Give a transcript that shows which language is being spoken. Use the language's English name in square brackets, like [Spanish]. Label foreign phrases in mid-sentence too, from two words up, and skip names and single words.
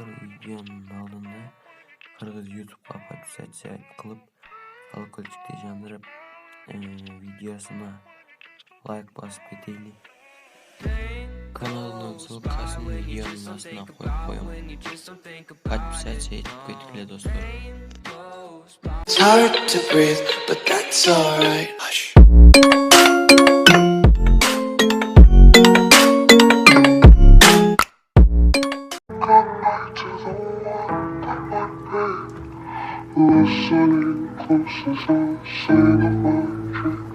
[Uzbek] Videoning oldinda Qirg'iz YouTube'ga podpisatsiya qilib, колокольчикni jandirib, videosini like bosib ketaylik. Kanaldan ссылкасini videoning ostiga qo'yib qo'yaman. Podpisatsiya etib ketinglar do'stlar. [English] It's hard to breathe, but that's alright. Hush. Listening close as I sing of my dreams.